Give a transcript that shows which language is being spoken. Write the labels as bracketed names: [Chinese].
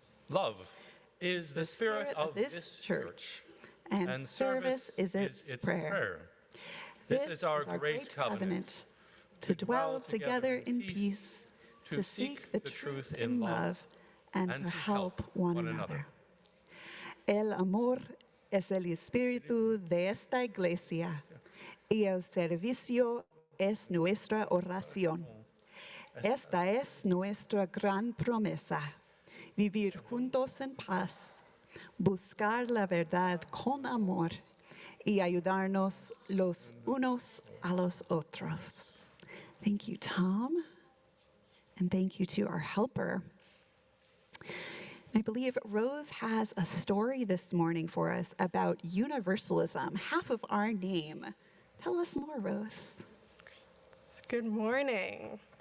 [English] Love is the spirit of this church, and service is its prayer. This is our great covenant, to dwell together in peace, to seek the truth in love, and to help one another. [Spanish] El amor es el espíritu de esta iglesia, y el servicio es nuestra oración. Esta es nuestra gran promesa, vivir juntos en paz, buscar la verdad con amor y ayudarnos los unos a los otros. [English] Thank you, Tom, and thank you to our helper. I believe Rose has a story this morning for us about universalism, half of our name. Tell us more, Rose. Good morning.